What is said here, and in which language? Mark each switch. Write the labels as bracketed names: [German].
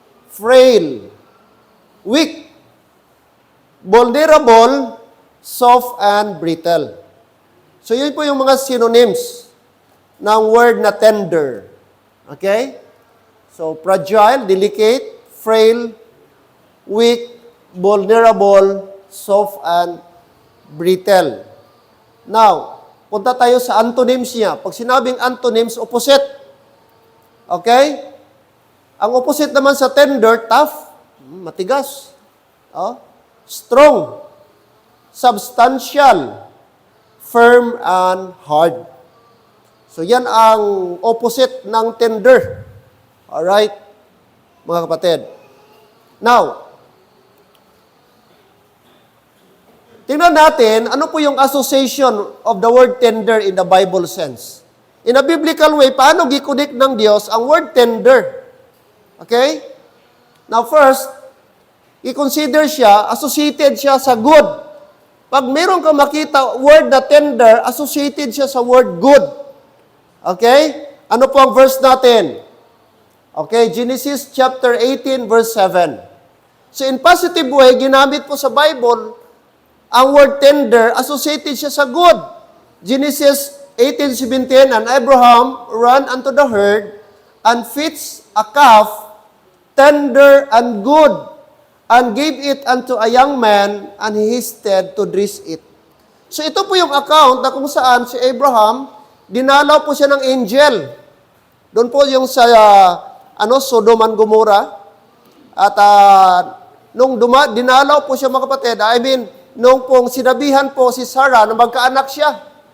[English] Frail, weak, vulnerable, soft, and brittle. [Filipino] So, yun po yung mga synonyms ng word na tender. [English] Okay? So, fragile, delicate, frail, weak, vulnerable, soft, and brittle. [Filipino] Now, punta tayo sa antonyms niya. Pag sinabing antonyms, opposite. Okay? Ang opposite naman sa tender, tough, matigas. Oh? [English] Strong, substantial, firm, and hard. [Filipino] So yan ang opposite ng tender. Alright, mga kapatid. Now, tingnan natin, ano po yung [English] association of the word tender in the Bible sense? In a biblical way, [Filipino] paano gikunik ng Diyos ang word tender? Okay? Now first, i-consider siya, associated siya sa good. Pag meron ka makita word na tender, associated siya sa word good. Okay? Ano po ang verse natin? Okay, Genesis chapter 18, verse 7. [English] So in positive way, [Filipino] ginamit po sa Bible, ang word tender, associated siya sa good. [English] Genesis 18:17, and Abraham ran unto the herd, and fetched a calf, tender and good, and gave it unto a young man, and he hasted to dress it. [Filipino] So ito po yung account na kung saan si Abraham, dinalaw po siya ng angel. Doon po yung sa Sodom and Gomorrah. At nung dinalaw po siya, mga kapatid, nung pong sinabihan po si Sarah na magkaanak siya.